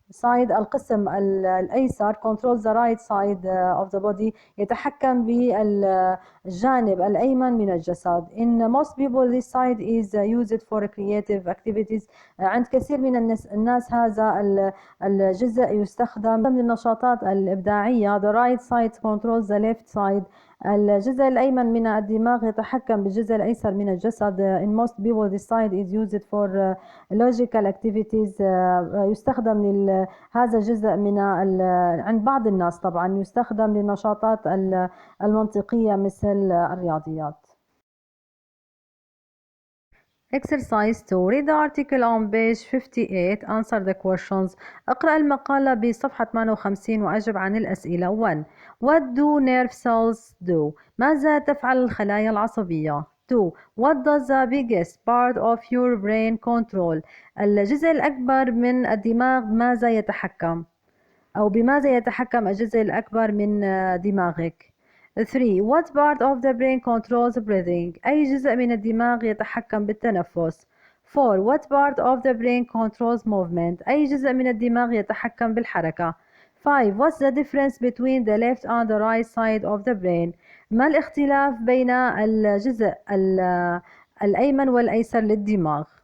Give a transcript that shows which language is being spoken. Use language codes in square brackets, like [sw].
[en] side [ar] القسم الأيسر [en] controls the right side of the body [ar] يتحكم بالجانب الأيمن من الجسد. [en] In most people this side is used for creative activities. [ar] عند كثير من الناس هذا الجزء يستخدم للنشاطات الإبداعية. [en] The right side controls the left side. [ar] الجزء الأيمن من الدماغ يتحكم بالجزء الأيسر من الجسد. [en] In most people this side is used for logical activities. [ar] يستخدم هذا الجزء عند بعض الناس طبعا يستخدم للنشاطات المنطقية مثل الرياضيات. [en] Exercise 2. Read the article on page 58. Answer the questions. [ar] اقرأ المقالة بصفحة 58 وأجب عن الأسئلة. [en] 1. What do nerve cells do? [ar] ماذا تفعل الخلايا العصبية؟ 2. [en] What does the biggest part of your brain control? [ar] الجزء الأكبر من الدماغ ماذا يتحكم؟ أو بماذا يتحكم الجزء الأكبر من دماغك؟ 3. [en] What part of the brain controls breathing? [ar] أي جزء من الدماغ يتحكم بالتنفس؟ 4. [en] What part of the brain controls movement? [ar] أي جزء من الدماغ يتحكم بالحركة؟ 5. [en] What's the difference between the left and the right side of the brain? [ar] ما الاختلاف بين الجزء الأيمن والأيسر للدماغ؟